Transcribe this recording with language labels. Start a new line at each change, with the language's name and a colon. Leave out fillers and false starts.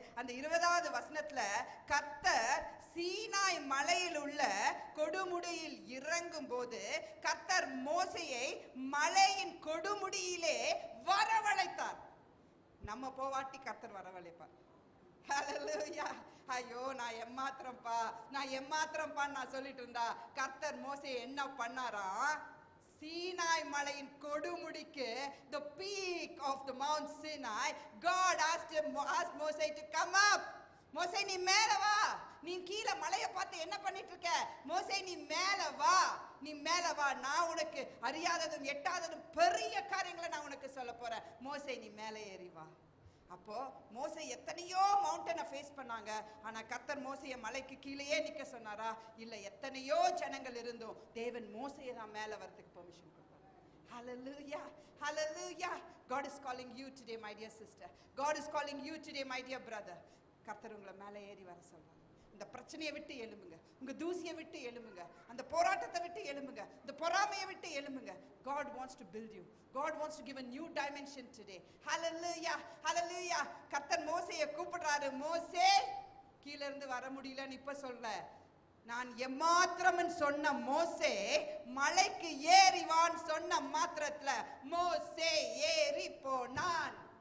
Tamil: அந்த 20வது வசனத்துல கர்த்தர் சீனாய் மலையில் உள்ள கொடுமுடியில் இறங்கும் போது கர்த்தர் மோசேயை மலையின் கொடுமுடியிலே வரவழைத்தார். நம்ம போவாட்டி கர்த்தர் வரவழைப்பார். ஹல்லேலூயா. ஐயோ நான் எம்மாத்திரம்ப்பா நான் சொல்லிட்டு இருந்தா கர்த்தர் மோசே என்ன பண்ணாரா? சீனாய் மலையின் கொடுமுடிக்கு,
English: the peak of the Mount Sinai, God asked Moses to come up.
Tamil: மோசே நீ மேல வா. நீ கீழே மலையை பார்த்து என்ன பண்ணிட்டு இருக்க? மோசே நீ மேல வா, நான் உனக்கு அறியாததும் எட்டாததும் பெரிய காரியங்களை நான் உனக்கு சொல்ல போறேன். மோசே நீ மேலே ஏறி வா. அப்போ மோசே எத்தனையோ மவுண்டனை ஃபேஸ் பண்ணாங்க. ஆனா கர்த்தர் மோசையை மலைக்கு கீழேயே நிக்க சொன்னாரா? இல்ல, எத்தனையோ ஜனங்கள் இருந்தும் தேவன் மோசையை தான் மேல வரதுக்கு பெர்மிஷன் கொடுத்தார்.
English: Hallelujah, hallelujah. God is calling you today, my dear sister. God is calling you today, my dear brother.
Tamil: கர்த்தர் உங்களை மேலே ஏறி வர சொல்றார். இந்த பிரச்சனையை விட்டு எழும்புங்க, உங்க தூசியை விட்டு எழும்புங்க, அந்த போராட்டத்தை விட்டு எழும்புங்க, இந்த பொறாமையை விட்டு எழும்புங்க.
English: God wants to build you. God wants to give a new dimension today.
Tamil: Hallelujah, hallelujah. கர்த்தர் மோசேயை கூப்பிடுறாரு. மோசே, கீழ இருந்து வர முடியலன்னு இப்ப சொல்ல, நான் எம்மாத்திரம்னு சொன்ன மோசே மலைக்கு ஏறிவான்னு சொன்ன மாத்திரத்துல மோசே ஏறி போனான்.